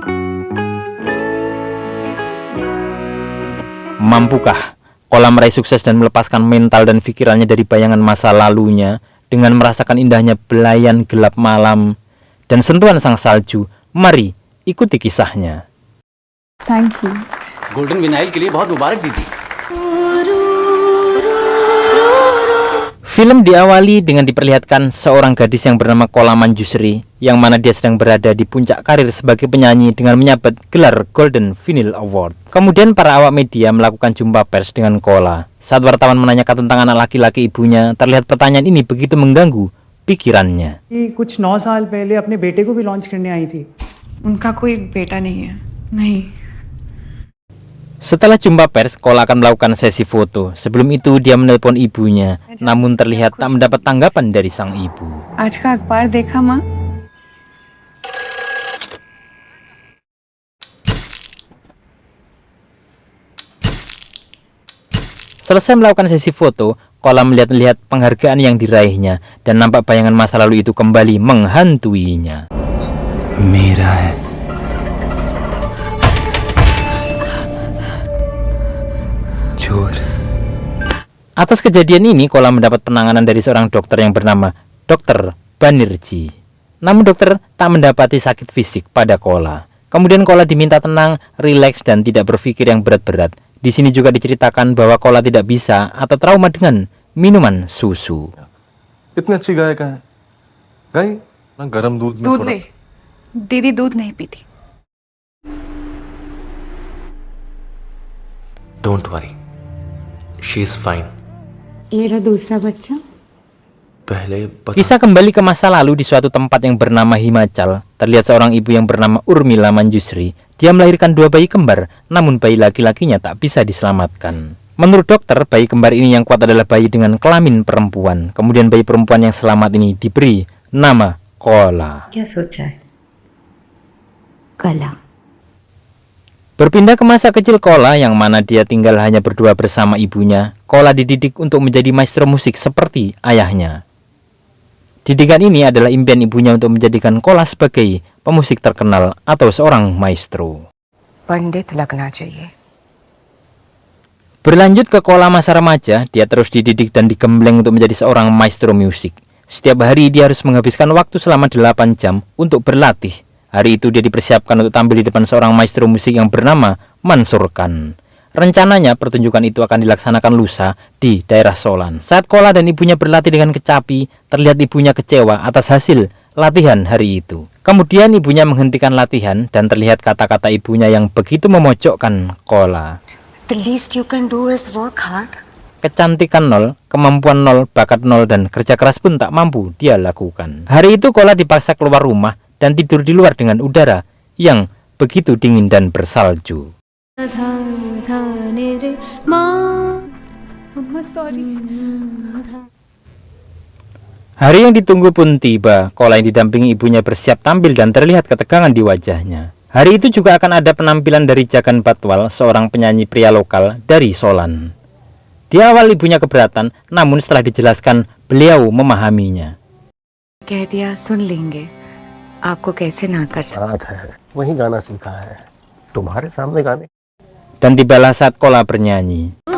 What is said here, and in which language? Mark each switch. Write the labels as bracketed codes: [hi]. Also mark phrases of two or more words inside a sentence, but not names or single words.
[id] Mampukah Kola meraih sukses dan melepaskan mental dan pikirannya dari bayangan masa lalunya dengan merasakan indahnya belayan gelap malam dan sentuhan sang salju? Mari ikuti kisahnya. [en] Thank you. [hi] गोल्डन विनाइल के लिए बहुत मुबारक दीदी। [id] Film diawali dengan diperlihatkan seorang gadis yang bernama Kola Manjusri, yang mana dia sedang berada di puncak karir sebagai penyanyi dengan menyabet gelar Golden Vinyl Award. Kemudian para awak media melakukan jumpa pers dengan Kola. Saat wartawan menanyakan tentang anak laki-laki ibunya, terlihat pertanyaan ini begitu mengganggu pikirannya. [hi] कुछ 9 साल पहले अपने बेटे को भी लॉन्च करने आई थी। उनका कोई बेटा नहीं है। नहीं। [id] Setelah jumpa pers, Kola akan melakukan sesi foto. Sebelum itu dia menelpon ibunya, namun terlihat tak mendapat tanggapan dari sang ibu. [hi] आज का अखबार देखा माँ? [id] Selesai melakukan sesi foto, Kola melihat-lihat penghargaan yang diraihnya dan nampak bayangan masa lalu itu kembali menghantuinya. [hi] मेरा है। चोर। [id] Atas kejadian ini, Kola mendapat penanganan dari seorang dokter yang bernama Dr. Banerjee. Namun dokter tak mendapati sakit fisik pada Kola. Kemudian Kola diminta tenang, rileks dan tidak berpikir yang berat-berat. Di sini juga diceritakan bahwa Kola tidak bisa atau trauma dengan minuman susu. [hi] इतनी अच्छी गाय का है गाय ना गरम दूध में दूध थोड़ा- नहीं। दीदी दूध नहीं पीती। [en] Don't worry, she is fine. [hi] मेरा दूसरा बच्चा पहले [id] Kisah kembali ke masa lalu di suatu tempat yang bernama Himachal. Terlihat seorang ibu yang bernama Urmila Manjusri. Dia melahirkan 2 bayi kembar, namun bayi laki-lakinya tak bisa diselamatkan. Menurut dokter, bayi kembar ini yang kuat adalah bayi dengan kelamin perempuan. Kemudian bayi perempuan yang selamat ini diberi nama Kola. [hi] क्या सोचा है? कला। [id] Berpindah ke masa kecil Kola, yang mana dia tinggal hanya berdua bersama ibunya. Kola dididik untuk menjadi maestro musik seperti ayahnya. Didikan ini adalah impian ibunya untuk menjadikan Kola sebagai pemusik terkenal atau seorang maestro. [hi] पंडित लगना चाहिए। [id] Berlanjut ke Kola masa remaja, dia terus dididik dan digembleng untuk menjadi seorang maestro musik. Setiap hari dia harus menghabiskan waktu selama 8 jam untuk berlatih. Hari itu dia dipersiapkan untuk tampil di depan seorang maestro musik yang bernama Mansur Khan. Rencananya pertunjukan itu akan dilaksanakan lusa di daerah Solan. Saat Kola dan ibunya berlatih dengan kecapi, terlihat ibunya kecewa atas hasil latihan hari itu. Kemudian ibunya menghentikan latihan dan terlihat kata-kata ibunya yang begitu memojokkan Kola. [en] The least you can do is work hard. [id] Kecantikan nol, kemampuan nol, bakat nol, dan kerja keras pun tak mampu dia lakukan. Hari itu Kola dipaksa keluar rumah dan tidur di luar dengan udara yang begitu dingin dan bersalju. Hari yang ditunggu pun tiba. Kola yang didampingi ibunya bersiap tampil dan terlihat ketegangan di wajahnya. Hari itu juga akan ada penampilan dari Jagan Batwal, seorang penyanyi pria lokal dari Solan. Di awal ibunya keberatan, namun setelah dijelaskan, beliau memahaminya. [hi] कह दिया सुन लेंगे, आपको कैसे ना कर सकते। बात है वही गाना सीखा है तुम्हारे सामने गाने। [id] Dan tibalah saat Kola bernyanyi.